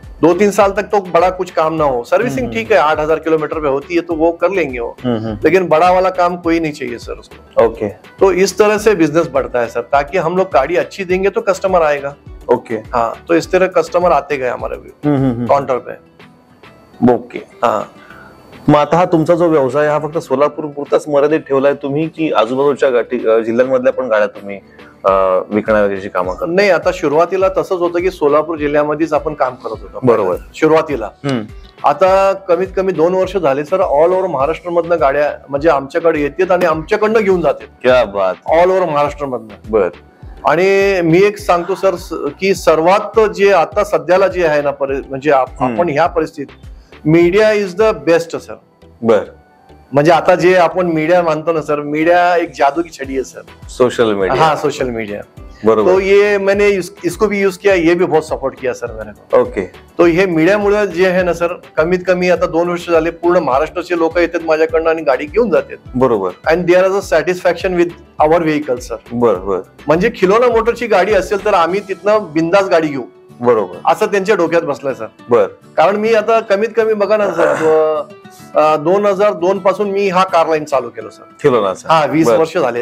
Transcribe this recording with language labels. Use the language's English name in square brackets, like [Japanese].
[Hindi] 2-3 साल तक तो बड़ा कुछ काम ना हो, सर्विसिंग ठीक है 8000 किलोमीटर पे होती है तो वो कर लेंगे वो, लेकिन बड़ा वाला काम कोई नहीं चाहिए सर उसको। ओके। तो इस तरह से बिजनेस बढ़ता है सर, ताकि हम लोग गाड़ी अच्छी देंगे तो कस्टमर आएगा। ओके। हाँ, तो इस तरह कस्टमर आते गए हमारे काउंटर पे। ओके। हाँ। [Marathi] मग आता हा तुमचा जो व्यवसाय हा फक्त सोलापूर पुरताच मर्यादित ठेवलाय तुम्ही, की आजूबाजूच्या जिल्ह्यांमधल्या पण गाड्या तुम्ही विकण्या वगैरेची कामं करता? नाही, आता सुरुवातीला तसंच होतं की सोलापूर जिल्ह्यामध्येच आपण काम करत होतो। बरोबर। सुरुवातीला। आता कमीत कमी 2 वर्ष झाले सर, ऑल ओव्हर महाराष्ट्र मधनं गाड्या म्हणजे आमच्याकडे येतात आणि आमच्याकडनं घेऊन जातात। [Hindi] क्या बात। [Marathi] ऑल ओव्हर महाराष्ट्र मधनं। बर। आणि मी एक सांगतो सर की सर्वात जे आता सध्याला जे आहे ना म्हणजे आपण ह्या परिस्थितीत [English] media is the best [Marathi] sir. बर। म्हणजे आता जे आपण मीडिया मानतो ना सर, [Hindi] मीडिया एक जादू की छड़ी है सर। Social media. हाँ, सोशल मीडिया। [Marathi] बरोबर। [Hindi] तो ये मैंने इसको भी यूज किया, ये भी बहुत सपोर्ट किया सर मैंने। ओके। [Marathi] तो हे मीडियामुळे जे आहे ना सर, कमीत कमी आता 2 वर्ष झाले पूर्ण महाराष्ट्राचे लोक येतात माझ्याकडनं आणि गाडी घेऊन जातात। बरोबर। [English] And there is a satisfaction with our vehicle sir. बरोबर। [Marathi] म्हणजे खिलोना मोटरची गाडी असेल तर आम्ही तिथनं बिंदास गाडी घेऊ। बरोबर। असं त्यांच्या डोक्यात बसलंय सर। बर। कारण मी आता कमीत कमी बघा ना सर, 2002 पासून मी हा कार लाईन चालू केलं सर, खिलोनाचा। हा, 20 वर्ष झाले।